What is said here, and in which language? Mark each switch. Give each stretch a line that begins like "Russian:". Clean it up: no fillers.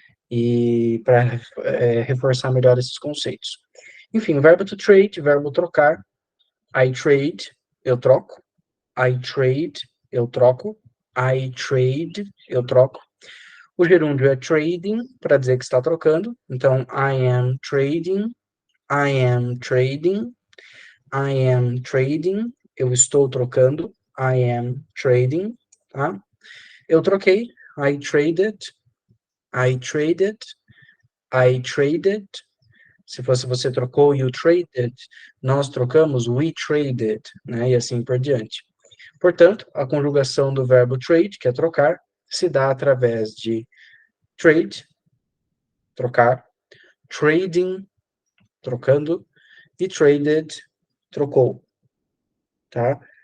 Portuguese: E para reforçar melhor esses conceitos. Enfim, o verbo to trade, verbo trocar.
English: I trade,
Portuguese: eu troco.
English: I trade,
Portuguese: eu troco. I trade, eu troco. O gerúndio é trading, para dizer que está trocando. Então,
English: I am trading, I am trading, I am trading.
Portuguese: Eu estou trocando.
English: I am trading,
Portuguese: tá? Eu troquei.
English: I traded, I traded, I traded.
Portuguese: Se fosse você trocou,
English: you traded,
Portuguese: nós trocamos,
English: we traded,
Portuguese: né? E assim por diante. Portanto, a conjugação do verbo trade, que é trocar, se dá através de trade, trocar, trading, trocando, e traded, trocou, tá?